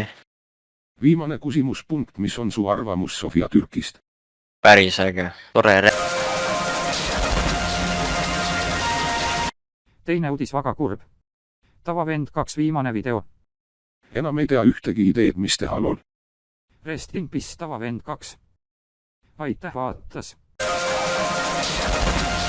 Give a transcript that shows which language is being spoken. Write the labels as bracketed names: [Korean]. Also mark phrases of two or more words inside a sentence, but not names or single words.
[Estonian] Viimane küsimuspunkt, mis on su arvamus Sofia Türkist? Päris äge, tore Teine uudis väga kurb. Tavavend 2 viimane video. Enam ei tea ühtegi ideed, mis teha lol. [English] Rest in peace Tavavend 2. [Estonian] Aitäh vaatas.